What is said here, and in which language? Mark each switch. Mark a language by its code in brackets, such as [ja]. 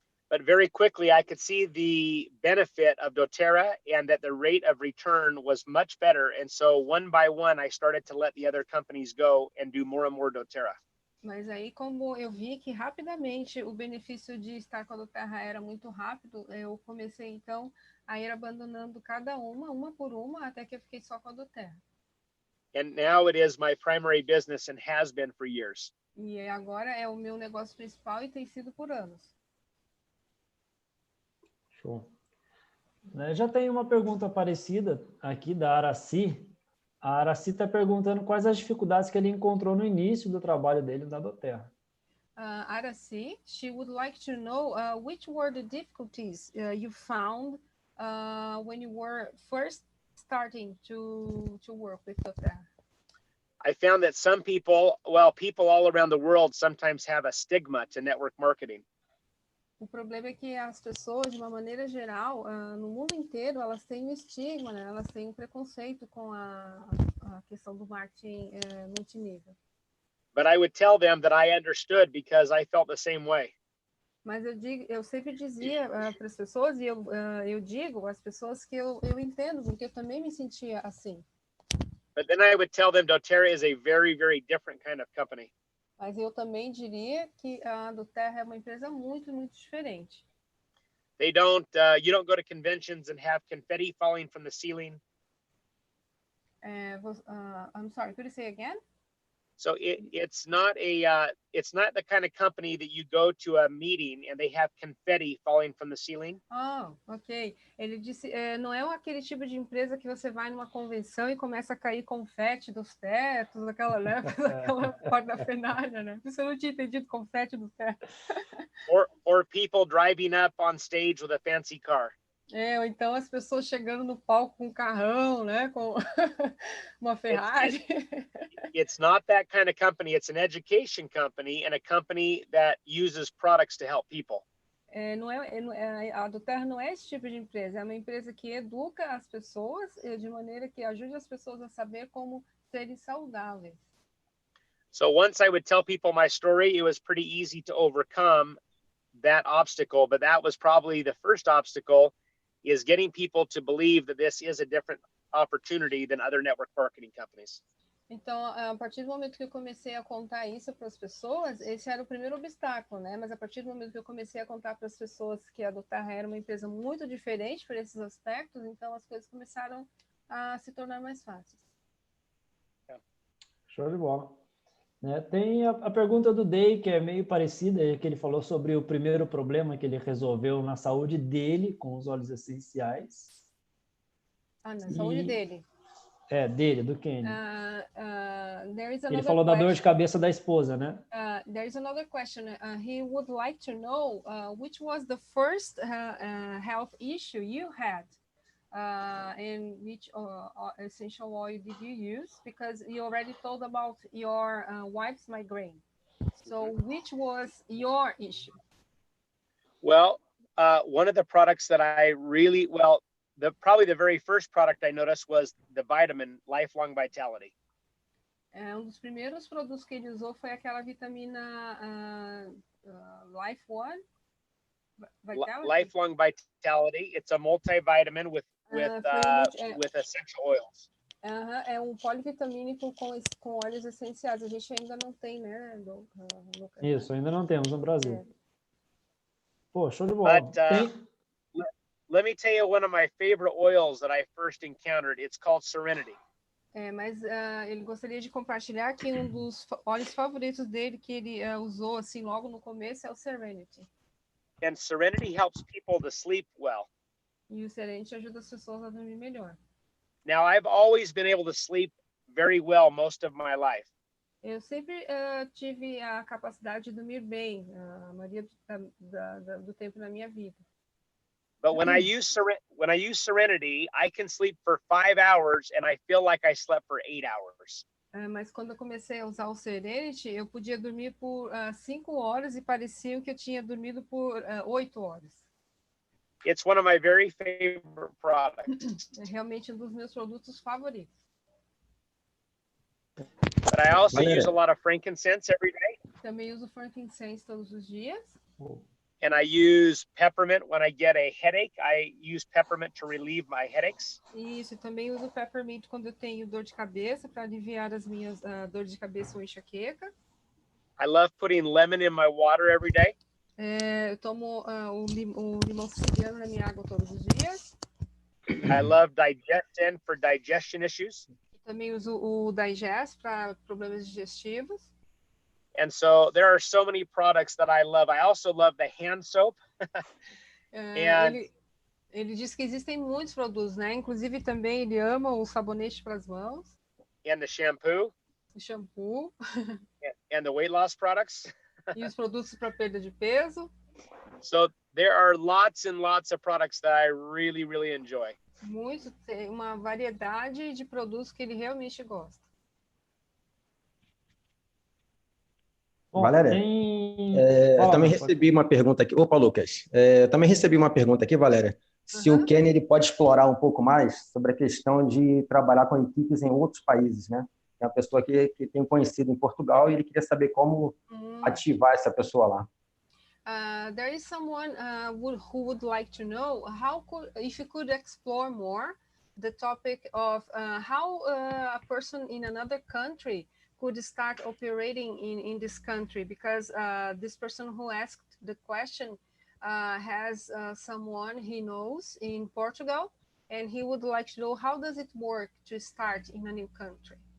[en] But very quickly, I could see the benefit of Doterra and that the rate of return was much better. And so one by one, I started to let the other companies go and do more and more Doterra. [pt] Mas aí, como eu vi que rapidamente o benefício de estar com a Doterra era muito rápido, eu comecei então a ir abandonando cada uma por uma, até que eu fiquei só com a Doterra. [en] And now it is my primary business and has been for years. [pt] E agora é o meu negócio principal e tem sido por anos. Show. Já tem uma pergunta parecida aqui da Araci. A Araci está perguntando quais as dificuldades que ele encontrou no início do trabalho dele na Doterra. [en] Araci, she would like to know which were the difficulties you found when you were first starting to work with Doterra. I found that some people all around the world sometimes have a stigma to network marketing. [pt] O problema é que as pessoas, de uma maneira geral, no mundo inteiro, elas têm um estigma, né? Elas têm um preconceito com a questão do marketing multinível. [en] But I would tell them that I understood because I felt the same way. [pt] Mas eu sempre dizia para as pessoas, e eu digo às pessoas que eu entendo, porque eu também me sentia assim. [en] But then I would tell them Doterra is a very, very different kind of company. [pt] Mas eu também diria que a Doterra é uma empresa muito, muito diferente. [en] You don't go to conventions and have confetti falling from the ceiling. I'm sorry, could you say again? So it's not the kind of company that you go to a meeting and they have confetti falling from the ceiling. Oh, ok. [pt] Ele disse, não é aquele tipo de empresa que você vai numa convenção e começa a cair confete dos tetos, daquela parafernália, né? Você não tinha entendido confete dos tetos. [en] Or people driving up on stage with a fancy car. [pt] Ou então as pessoas chegando no palco com um carrão, né? Com uma Ferrari. [en] It's not that kind of company. It's an education company and a company that uses products to help people. [pt] A Doterra não é esse tipo de empresa. É uma empresa que educa as pessoas de maneira que ajude as pessoas a saber como serem saudáveis. [en] So once I would tell people my story, it was pretty easy to overcome that obstacle, but that was probably the first obstacle. is getting people to believe that this is a different opportunity than other network marketing companies. [pt] Então, a partir do momento que eu comecei a contar isso para as pessoas, esse era o primeiro obstáculo, né? Mas a partir do momento que eu comecei a contar para as pessoas que a Doterra era uma empresa muito diferente por esses aspectos, então as coisas começaram a se tornar mais fáceis. Show de bola. Né? Tem a pergunta do Day, que é meio parecida, que ele falou sobre o primeiro problema que ele resolveu na saúde dele com os óleos essenciais. Ah, na saúde dele. Dele, do Kenny. Ele falou da dor de cabeça da esposa, né? [en] There is another question. He would like to know which was the first health issue you had and which essential oil did you use? Because you already told about your wife's migraine. So which was your issue? Well, one of the products that I really, probably the very first product I noticed was the vitamin Lifelong Vitality. [pt] Dos primeiros produtos que ele usou foi aquela vitamina Life One? [en] Vitality? Lifelong Vitality. It's a multivitamin with essential oils. [pt] É um polivitamínico com óleos essenciais. A gente ainda não tem, né, Lucas? Isso, ainda não temos no Brasil. Pô, show de bola. [en] But, let me tell you one of my favorite oils that I first encountered. It's called Serenity. [pt] Mas ele gostaria de compartilhar que um dos óleos favoritos dele que ele usou assim logo no começo é o Serenity. [en] And Serenity helps people to sleep well. [pt] E o Serenity ajuda as pessoas a dormir melhor. [en] Now, I've always been able to sleep very well most of my life. [pt] Eu sempre tive a capacidade de dormir bem a maioria do tempo na minha vida. [en] But when I use Serenity, I can sleep for 5 hours and I feel like I slept for 8 hours. [pt] Mas quando eu comecei a usar o Serenity, eu podia dormir por 5 horas e parecia que eu tinha dormido por 8 horas. [en] It's one of my very favorite products. [pt] É realmente um dos meus produtos favoritos. [en] But I also use a lot of frankincense every day. [pt] Também uso frankincense todos os dias. [en] And I use peppermint when I get a headache. I use peppermint to relieve my headaches. [pt] Isso, também uso peppermint quando eu tenho dor de cabeça, para aliviar as minhas dores de cabeça ou enxaqueca. [en] I love putting lemon in my water every day. [pt] Eu tomo o limão siciliano na minha água todos os dias. [en] I love digestin for digestion issues. [pt] Também uso o Digest para problemas digestivos. [en] And so there are so many products that I love. I also love the hand soap. [pt] Ele diz que existem muitos produtos, né? Inclusive também ele ama o sabonete para as mãos. [en] And the shampoo. [pt] O shampoo. [en] And the weight loss products. [pt] E os produtos para perda de peso. [en] So there are lots and lots of products that I really, really enjoy. [pt] Tem uma variedade de produtos que ele realmente gosta. Bom, Valéria, eu também recebi uma pergunta aqui. Opa, Lucas. Eu também recebi uma pergunta aqui, Valéria. Se o Kenny ele pode explorar um pouco mais sobre a questão de trabalhar com equipes em outros países, né? É uma pessoa que tem conhecido em Portugal e ele queria saber como ativar essa pessoa lá. [en] There is someone who would like to know if you could explore more the topic of how a person in another country could start operating in this country, because this person who asked the question has someone he knows in Portugal, and he would like to know how does it work to start in a new country.